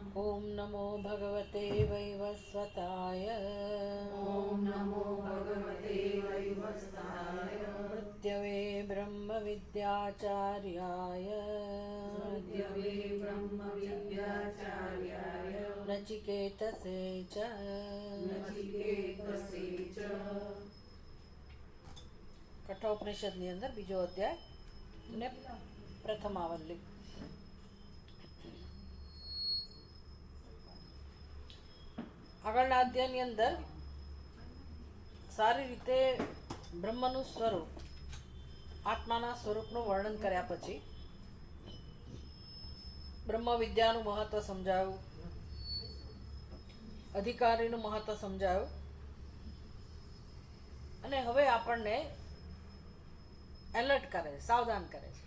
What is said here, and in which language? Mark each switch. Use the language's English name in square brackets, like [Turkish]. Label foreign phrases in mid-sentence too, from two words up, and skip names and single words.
[Sanskrit] ॐ नमो भगवते वैवस्वताय। मृत्यवे ब्रह्मविद्याचार्याय नचिकेतसे च [Gujarati] કઠોપનિષદની અંદર બીજો અધ્યાય અને પ્રથમાવલ્લી. આગળના અધ્યાયની અંદર સારી રીતે બ્રહ્મનું સ્વરૂપ, આત્માના સ્વરૂપનું વર્ણન કર્યા પછી બ્રહ્મ વિદ્યાનું મહત્વ સમજાયું, અધિકારીનું મહત્વ સમજાયું, અને હવે આપણને એલર્ટ કરે છે, સાવધાન કરે છે.